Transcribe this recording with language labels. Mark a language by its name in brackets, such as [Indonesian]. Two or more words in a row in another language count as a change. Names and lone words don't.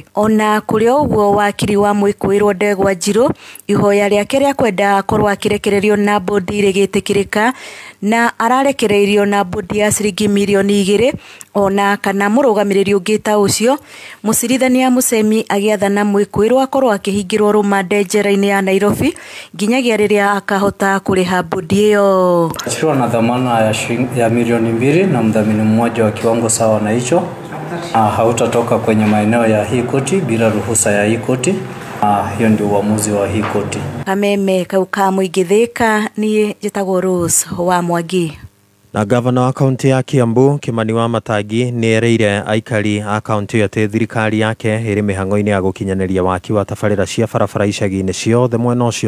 [Kikuyu] Ona kũrĩ ũguo wakiri wa mwĩkũĩrwo Ndegwa Njirũ ihoya rĩake rĩa kwenda akorwo akĩrekererio na bodi rĩgĩtĩkĩrĩka na ararekereirio na bodi ya ciringi mirioni 2 ona kana mũrũgamĩrĩri ũngĩ ta ũcio. Mũcirithania Muchemi agĩathana mwĩkũĩrwo akorwo akĩhingĩrwo rũmande njera-inĩ ya Nairobi nginyagia rĩrĩa akahota kũrĩha bodi ĩyo. [Swahili] Achiriwa na dhamana ya milioni 2 na mdhamini mmoja wa kiwango sawa na hicho. Hautatoka kwenye maeneo ya hii koti bila ruhusa ya hii koti. Hiyo ndio uamuzi wa hii koti. [Kikuyu] Kameme Kayũ ka Mũingĩ Thĩka niĩ njĩtagwo Rose wa Mwangi. Na gavana wa kaunti ya Kiambu Kimani wa Matangi nĩ ereire aikari a kaunti ĩyo atĩ thirikari yake ĩrĩ mĩhang'o-inĩ ya gũkinyanĩria waki wa tabarĩra cia barabara icagi-inĩ ciothe mwena ũcio.